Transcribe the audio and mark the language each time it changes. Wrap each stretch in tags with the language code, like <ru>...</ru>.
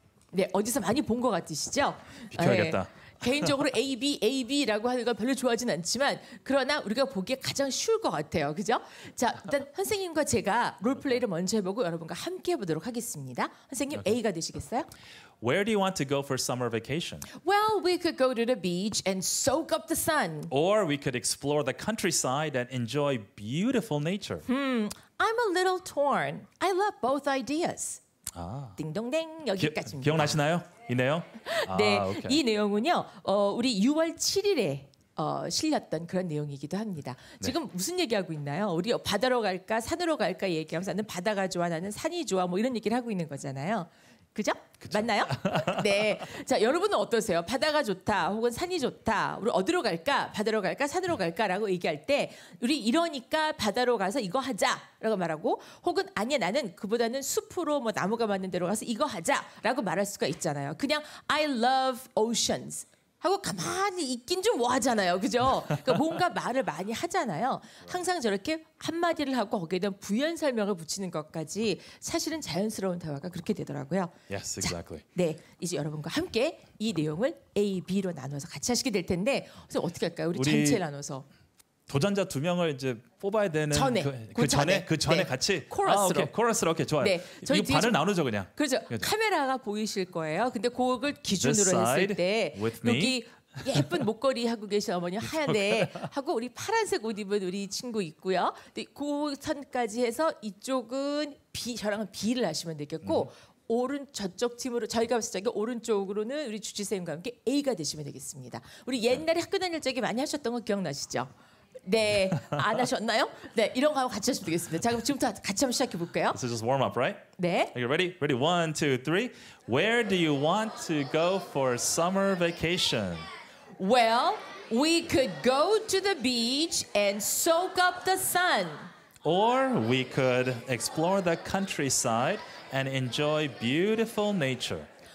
<ko>네, 어디서 많이 본 것 같으시죠? 비켜야겠다. 개인적으로 AB라고 하는 건 별로 좋아하진 않지만 그러나 우리가 보기에 가장 쉬울 것 같아요. 그죠? 자, 일단 선생님과 제가 롤플레이를 먼저 해보고 여러분과 함께 해보도록 하겠습니다. 선생님 A가 되시겠어요?</ko> <en>Where do you want to go for summer vacation? Well, we could go to the beach and soak up the sun. Or we could explore the countryside and enjoy beautiful nature. I'm a little torn. I love both ideas.</en> <ko>아. 딩동댕 여기까지입니다. 기억나시나요? 이 내용? 네, 오케이. 이 내용은요. 우리 6월 7일에 실렸던 그런 내용이기도 합니다. 지금 무슨 얘기하고 있나요? 우리 바다로 갈까 산으로 갈까 얘기하면서 나는 바다가 좋아, 나는 산이 좋아, 뭐 이런 얘기를 하고 있는 거잖아요. 그죠? 맞나요? 네. 자, 여러분은 어떠세요? 바다가 좋다, 혹은 산이 좋다. 우리 어디로 갈까? 바다로 갈까? 산으로 갈까?라고 얘기할 때 우리 이러니까 바다로 가서 이거 하자라고 말하고, 혹은 아니야 나는 그보다는 숲으로 뭐 나무가 많은 데로 가서 이거 하자라고 말할 수가 있잖아요.</ko> <en>그냥 I love oceans.</en> <ko>하고 가만히 있긴 좀 뭐하잖아요, 그죠? 그러니까 뭔가 말을 많이 하잖아요. 항상 저렇게 한 마디를 하고 거기에 대한 부연 설명을 붙이는 것까지 사실은 자연스러운 대화가 그렇게 되더라고요.</ko> <en>Yes, exactly.</en> <ko>네, 이제 여러분과 함께 이 내용을 A, B로 나눠서 같이 하시게 될 텐데, 그래서 어떻게 할까요? 우리 전체 나눠서. 도전자 2명을 이제 뽑아야 되는 전에, 그 전에 네. 같이 코러스로. 코러스로 오케이 좋아요. 네, 저희 이거 반을 나누죠 그냥. 그렇죠. 카메라가 보이실 거예요. 근데 그걸 기준으로 했을 때 여기 예쁜 목걸이 하고 계신 어머니 하얀데 하고 우리 파란색 옷 입은 우리 친구 있고요. 근데 그 선까지 해서 이쪽은 B, 저랑은 B를 하시면 되겠고 오른 저쪽 팀으로 저희가 봤을 때 오른쪽으로는 우리 주지쌤과 함께 A가 되시면 되겠습니다. 우리 옛날에 학교 다닐 적에 많이 하셨던 거 기억나시죠? 네, 안 하셨나요? 네, 이런 거 하고 같이 하시면 되겠습니다. 자, 그럼 지금부터 같이 한번 시작해 볼게요.</ko> <en>This is just warm up, right?</en> <ko>네.</ko> <en>Are you ready? Ready? 1, 2, 3. Where do you want to go for summer vacation? Well, we could go to the beach and soak up the sun. Or we could explore the countryside and enjoy beautiful nature.</en>